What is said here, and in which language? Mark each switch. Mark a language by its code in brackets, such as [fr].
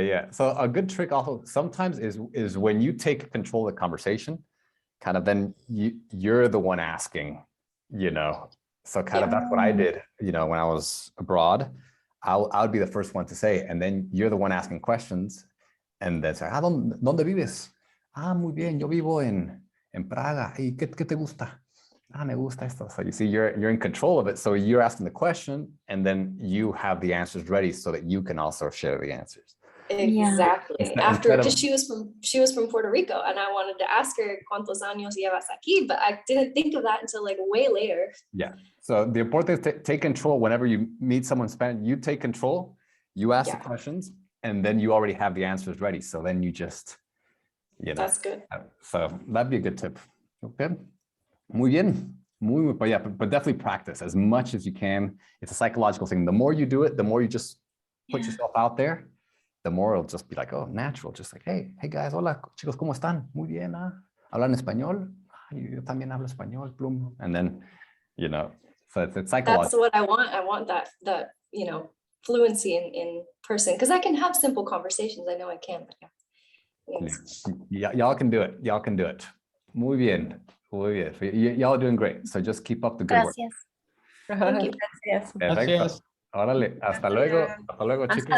[en] So a good trick also sometimes is when you take control of the conversation, kind of then you're the one asking, So kind of that's what I did, when I was abroad. I would be the first one to say, and then you're the one asking questions, and then say, [es] ¿Dónde vives? Muy bien, yo vivo en Praga. ¿Y qué te gusta? Me gusta esto. [en] So you see, you're in control of it. So you're asking the question, and then you have the answers ready so that you can also share the answers. Exactly. Instead- After, instead of- because she was from Puerto Rico, and I wanted to ask her [es] cuántos años llevas aquí, [en] but I didn't think of that until like way later. Yeah. So the important is to take control whenever you meet someone Spanish. You take control. You ask the Yeah. questions, and then you already have the answers ready. So then you just, That's good. So that'd be a good tip. Okay. [es] Muy bien. [en] Muy, but yeah, but definitely practice as much as you can. It's a psychological thing. The more you do it, the more you just put Yeah. yourself out there, the more it'll just be like, oh, natural. Just like, hey guys, [es] hola, chicos, ¿cómo están? Muy bien, ¿ah? ¿Hablan español? Ah, yo también hablo español, plum. [en] And then, so it's psychological. That's what I want. I want that fluency in person, because I can have simple conversations. I know I can, but yeah. Anyways. Yeah, y'all can do it. Y'all can do it. [es] Muy bien. Muy bien. [en] Y'all are doing great. So just keep up the good work. [es] Gracias. [en] Thank you. [es] Gracias. Perfecto. Gracias. Órale. Hasta luego. Hasta luego, chicos.